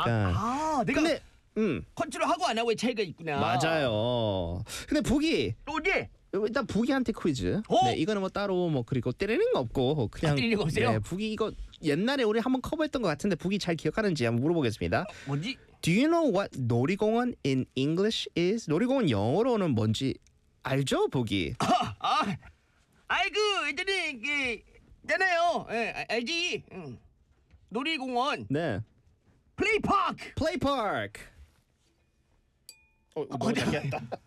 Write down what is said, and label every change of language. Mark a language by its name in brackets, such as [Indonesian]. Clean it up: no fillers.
[Korean] 아 내가 근데, 컨트롤하고 안 하고의 차이가 있구나. 맞아요. 근데 부기. 네. 일단 부기한테 퀴즈. 오! 네, 이거는 뭐 따로 뭐 그리고 때리는 거 없고 그냥 아, 때리는 거 없어요? 네, 부기 이거 옛날에 우리 한번 커버했던 것 같은데 부기 잘 기억하는지 한번 물어보겠습니다. 뭔지? [English] Do you know what 놀이공원 in English is? [Korean] 놀이공원 영어로는 뭔지 알죠, 부기? 아이고, 예전에 이게 있잖아요. 예, 알지? 놀이공원. 네. [English] Play park. Play park. [Korean] 거대하다.